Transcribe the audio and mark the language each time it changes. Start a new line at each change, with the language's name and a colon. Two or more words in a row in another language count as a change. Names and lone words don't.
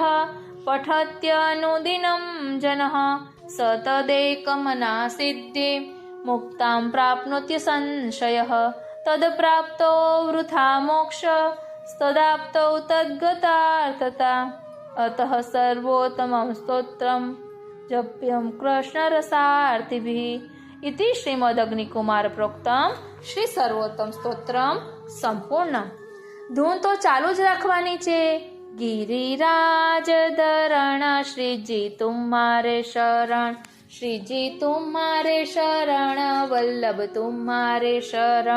Sanskrit: पठत्यनुदिनं जनः स तदेकमना सिद्धिं मुक्तां प्राप्नोत्य संशयः तत्प्राप्तो वृथा मोक्ष तदाप्तौ तद्गतार्थता अतः सर्वोत्तमं स्तोत्रं जप्यं कृष्णरसार्थिभिः इति श्रीमदग्निकुमार प्रोक्तम શ્રી સર્વોત્તમ સ્તોત્રમ સંપૂર્ણ.
Gujarati: ધૂન તો ચાલુ જ રાખવાની છે.
Hindi: गिरिराज धरण श्रीजी तुम्हारे शरण, श्रीजी तुम्हारे शरण, वल्लभ तुम्हारे शरण.